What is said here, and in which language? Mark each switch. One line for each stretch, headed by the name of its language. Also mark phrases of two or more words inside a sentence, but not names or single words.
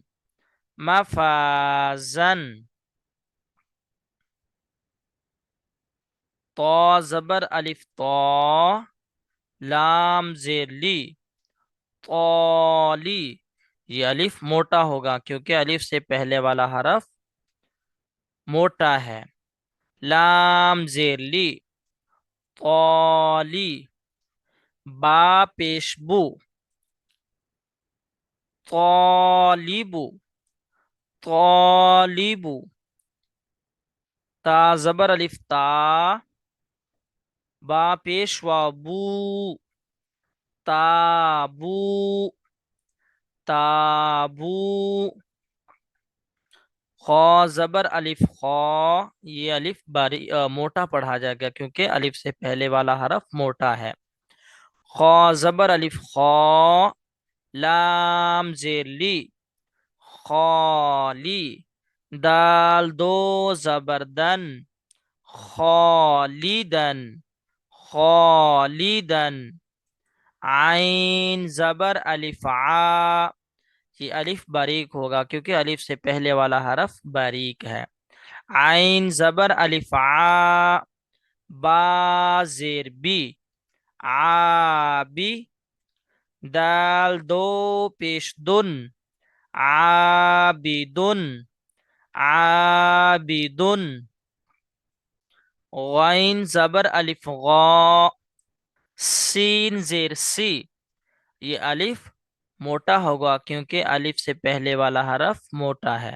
Urdu: مفازن، طا زبر الف طا، لام زیر لی، طالی، یہ الف موٹا ہوگا کیونکہ الف سے پہلے والا حرف موٹا ہے۔ لام زیر لی، طالی، با پیش بو، طالبو، طالبو، تا زبر الف تا، با پیشوا بو، تابو، تابو، خا زبر الف خا، یہ الف موٹا پڑھا جائے گا کیونکہ الف سے پہلے والا حرف موٹا ہے۔ خا زبر الف خا، لام زیر لی، خالی، دال دو زبر دن، خالیدن، خالیدن، عین زبر الف عا، یہ الف باریک ہوگا کیونکہ الف سے پہلے والا حرف باریک ہے۔ عین زبر الف عا، با زیر بی، عابی، دال دو پیش دن، عابدن، عابدن، غین زبر الف غا، سین زیر سی، یہ الف موٹا ہوگا کیونکہ الف سے پہلے والا حرف موٹا ہے۔